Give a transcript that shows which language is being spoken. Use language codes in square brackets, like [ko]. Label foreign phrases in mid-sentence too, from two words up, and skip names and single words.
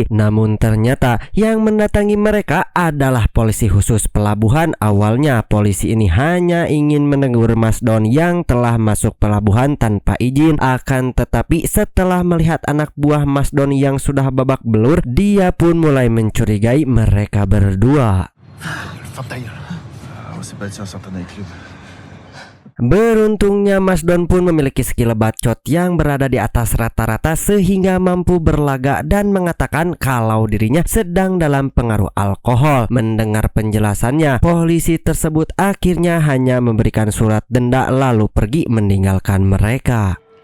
[id] Namun ternyata yang mendatangi mereka adalah polisi khusus pelabuhan. Awalnya polisi ini hanya ingin menegur Mas Don yang telah masuk pelabuhan tanpa izin. Akan tetapi setelah melihat anak buah Mas Don yang sudah babak belur, dia pun mulai mencurigai mereka berdua. [fr] On s'est battu en sortant d'un club. [id] Beruntungnya Mas Don pun memiliki skill bacot yang berada di atas rata-rata sehingga mampu berlagak dan mengatakan kalau dirinya sedang dalam pengaruh alkohol. Mendengar penjelasannya, polisi tersebut akhirnya hanya memberikan surat denda lalu pergi meninggalkan mereka.